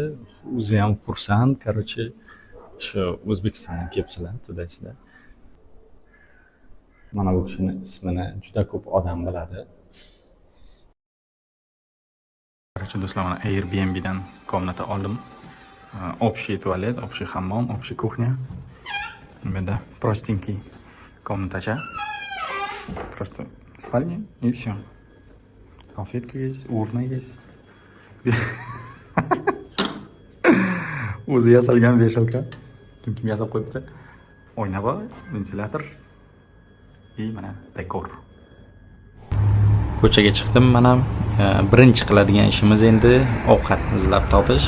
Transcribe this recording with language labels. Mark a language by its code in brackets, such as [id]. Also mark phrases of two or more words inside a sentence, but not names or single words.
[uz] O'zi ham xursand, короче, shu O'zbekistonga kelibsizlar, to'daychilar. Mana bu kishini ismini juda ko'p odam biladi. Короче, do'stlar, mana Airbnb'dan komnata oldim. [ru] Общий туалет, общий hammom, общий кухня. Беда, простенький комнатача. Просто спальня и все. Салфетка есть, урна есть. [uz] O'zi yasalgan beshalka. Kim yasab qo'yibdi? Oyna bor, ventilyator va mana dekor. Ko'chaga chiqdim. Mana birinchi qiladigan ishimiz endi ovqatni izlab topish.